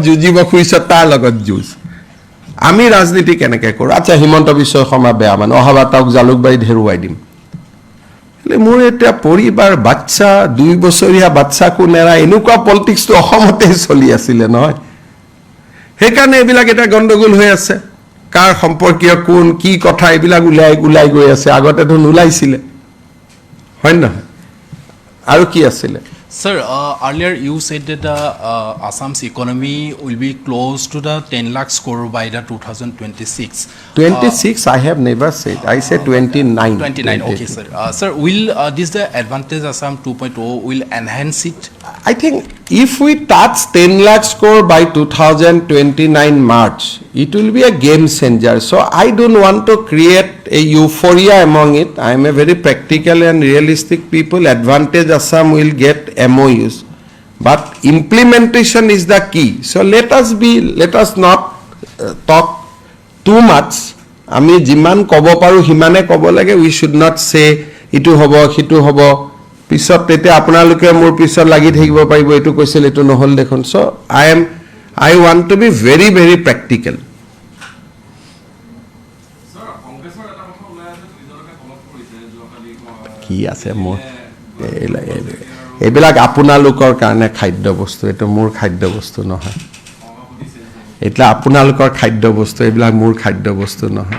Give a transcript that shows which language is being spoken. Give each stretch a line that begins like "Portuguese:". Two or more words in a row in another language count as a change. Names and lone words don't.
Assamese: যুঁজিব খুজিছ তাৰ লগত যুঁজ আমি ৰাজনীতি কেনেকৈ কৰোঁ আচ্ছা হিমন্ত বিশ্ব শৰ্মা বেয়া মানে অহাবাৰ তেওঁক জালুকবাৰীত হেৰুৱাই দিম মোৰ এতিয়া পৰিবাৰ বাচ্চা 2 বছৰীয়া বাচ্চাকো নেৰা এনেকুৱা পলিটিক্সটো অসমতে চলি আছিলে নহয় সেইকাৰণে এইবিলাক এটা গণ্ডগোল হৈ আছে কাৰ সম্পৰ্কীয় কোন কি কথা এইবিলাক ওলাই গৈ আছে আগতেতো নোলাইছিলে হয় নহয় আৰু কি আছিলে
English: Sir, earlier you said that Assam's economy will be close to the 10 lakh crore by the 2026. 26, I have never said. I said 29. 29, okay, sir. Sir, will this the advantage Assam 2.0 will enhance it? I think if we touch 10 lakh crore by 2029 March, it will be a game changer. So I don't want to create a euphoria among it. I am a very practical and realistic people. Advantage Assam will get MOUs, but implementation is the key. So let us not talk too much.
Assamese: আমি যিমান ক'ব পাৰোঁ সিমানে ক'ব লাগে
English: we should not say
Assamese: ইটো হ'ব সিটো হ'ব পিছত তেতিয়া আপোনালোকে মোৰ পিছত লাগি থাকিব পাৰিব এইটো কৈছিল এইটো নহ'ল দেখোন
English: so I want to be very very practical
Assamese: কি আছে মোৰ এইবিলাক আপোনালোকৰ কাৰণে খাদ্য বস্তু, এইটো মোৰ খাদ্য বস্তু নহয়। এতিয়া আপোনালোকৰ খাদ্য বস্তু, এইবিলাক মোৰ খাদ্য বস্তু নহয়।